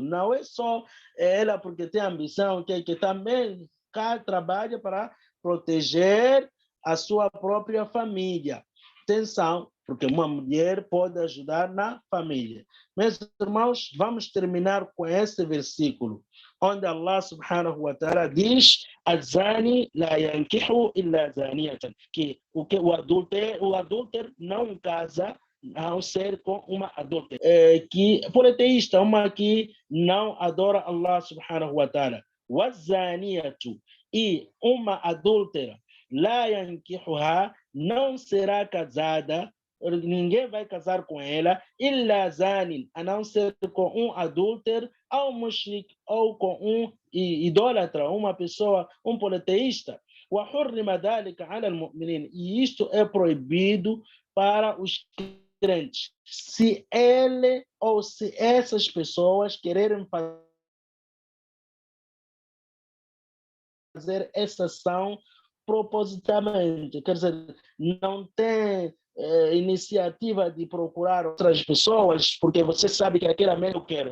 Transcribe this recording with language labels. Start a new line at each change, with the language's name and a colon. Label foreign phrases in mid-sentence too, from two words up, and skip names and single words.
Portuguese: Não é só ela porque tem ambição, que também cá trabalha para proteger a sua própria família. Atenção, porque uma mulher pode ajudar na família. Meus irmãos, vamos terminar com esse versículo, onde Allah
Arabic: سبحانه وتعالى
Portuguese: diz:
Arabic: "الزاني لا ينكح إلا زانية",
Portuguese: que o adúltero não casa ao ser com uma adúltera, que politeísta, uma que não adora Allah
Arabic: سبحانه وتعالى.
Portuguese: Wazaniyatu, e uma adúltera,
Arabic: لا ينكحها,
Portuguese: não será casada, ninguém vai casar com ela,
Arabic: إلا زان,
Portuguese: a não ser com um adúltero, ou mushrik, ou com um idólatra, uma pessoa, um politeísta.
Arabic: وحرم ذلك على المؤمنين,
Portuguese: e isto é proibido para os crentes. Se ele ou se essas pessoas quererem fazer essa ação propositadamente, quer dizer, não tem iniciativa de procurar outras pessoas, porque você sabe que aquele mesmo eu quero.